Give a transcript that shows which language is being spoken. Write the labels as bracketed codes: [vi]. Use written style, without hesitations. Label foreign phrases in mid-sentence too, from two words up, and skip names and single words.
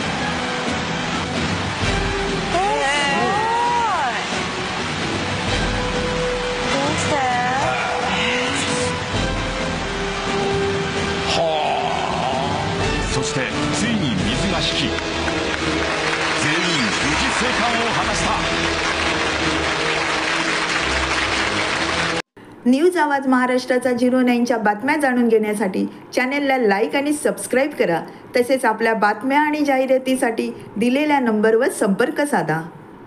[ja] そしてついに水が引き、全員無事生還を果たした。 [mr] न्यूज आवाज महाराष्ट्राचा 09च्या बातम्या जाणून घेण्यासाठी चॅनेलला लाईक आणि सबस्क्राईब करा. तसेच आपल्या बातम्या आणि जाहिरातीसाठी दिलेल्या नंबरवर संपर्क साधा.